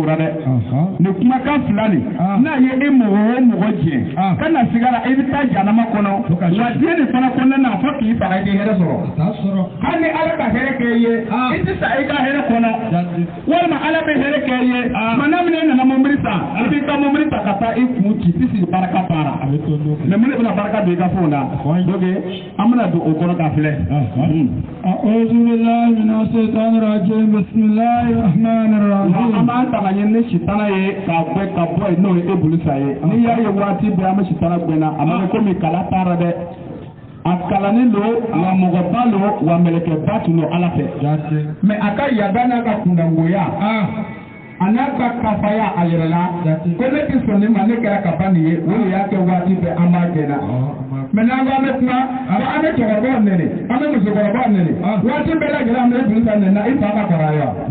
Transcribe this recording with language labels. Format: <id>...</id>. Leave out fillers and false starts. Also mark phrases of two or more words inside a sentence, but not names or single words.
<bm>la dɛ nin kumakan fila nin n'a ye e mɔgɔ o mɔgɔ jɛ ka na sigara i bɛ taa janama kɔnɔ wa diɲɛ nin fana kɔnɔna na fo k'i faga i k'i hɛrɛ sɔrɔ hali ni ala ka hɛrɛ kɛ ye i tɛ sa i ka hɛrɛ kɔnɔ walima ala bɛ hɛrɛ kɛ ye mana min nana mɔbili san i b'i ka mɔbili ta ka taa i kun ci i sigi baraka baara mais mun de bɛna baraka don i ka fɛnw na donc an bɛna don o kɔrɔ k'a filɛ.</bm> <ar>أعوذ بالله من الشيطان الرجيم بسم الله الرحمن الرحيم.</ar> <bm>an b'an ta ka ɲɛ ni sitana ye ka bɔ yen n'o ye e bolo sa ye n'i y'a ye waati bɛɛ an bɛ sitana gɛnna a ma kɛ komi kala taara dɛ a kalannen don wa mɔgɔba don wa mɛlɛkɛba tun don ala fɛ mais a ka yaada n'a ka kundangoya a n'a ka kafaya a yɛrɛ la ko ne tɛ sɔn nin ma ne kɛra kafa nin ye o de y'a kɛ waati bɛɛ an b'a gɛnna mais n'an ko an bɛ kuma an bɛ cɛkɔrɔbaw nɛnɛ an bɛ musokɔrɔbaw nɛnɛ waati bɛɛ lajɛlen an bɛ bilisa nɛnɛ i fa ka kɔrɔ yan</bm>